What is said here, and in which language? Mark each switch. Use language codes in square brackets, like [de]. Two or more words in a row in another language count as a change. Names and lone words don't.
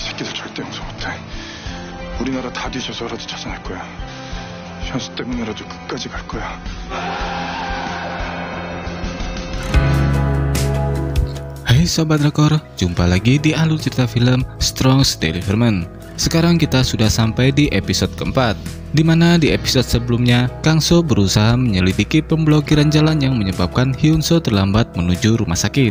[ko] 새끼들 절대 용서 못해. 우리나라 다 뒤져서라도 찾아낼 거야. 현수 때문에라도 끝까지 갈 거야. [id] Hai Sobat Drakor, jumpa lagi di alur cerita film Strong's Deliverment. Sekarang kita sudah sampai di episode keempat, di mana di episode sebelumnya Kang So berusaha menyelidiki pemblokiran jalan yang menyebabkan Hyun So terlambat menuju rumah sakit.